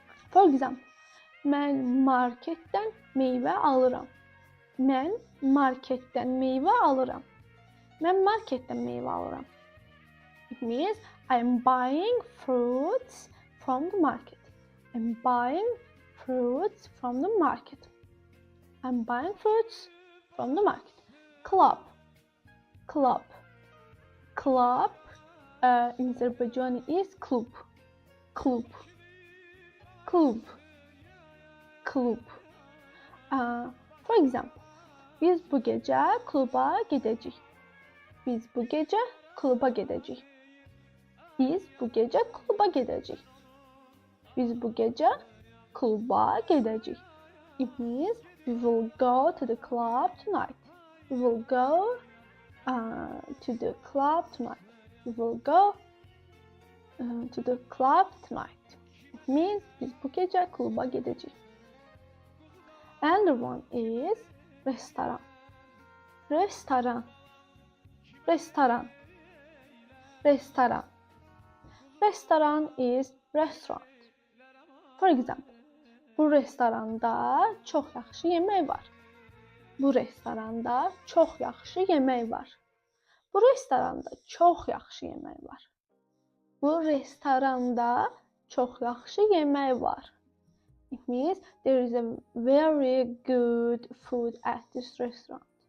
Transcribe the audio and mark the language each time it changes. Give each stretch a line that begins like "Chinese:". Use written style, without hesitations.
English: For example,
Azerbaijani: mən marketdən meyvə alıram. Mən marketdən meyvə alıram. Mən marketdən meyvə alıram.
English: It means I am buying fruits from the market. I'm buying fruits from the market. I'm buying fruits from the market. Club, club, club. In Azerbaijani is klub, klub, klub, klub. For example,
Azerbaijani: biz bu gecə kluba gedəcəyik. Biz bu gecə kluba gedəcəyik. Biz bu gecə kluba gedəcəyik. Biz bu gecə kluba gedəcəyik.
English: It means we will go to the club tonight. We will go to the club tonight. We will go to the club tonight. It means
Azerbaijani: biz bu gecə kluba gedəcəyik.
English: Another one is restaurant. Restaurant. Restaurant. Restaurant. Restaurant is restaurant. For example,
Azerbaijani: bu restoranda çox yaxşı yemək var. Bu restoranda çox yaxşı yemək var. Bu restoranda çox yaxşı yemək var. Bu restoranda çox yaxşı yemək var.
English: It means there is a very good food at this restaurant.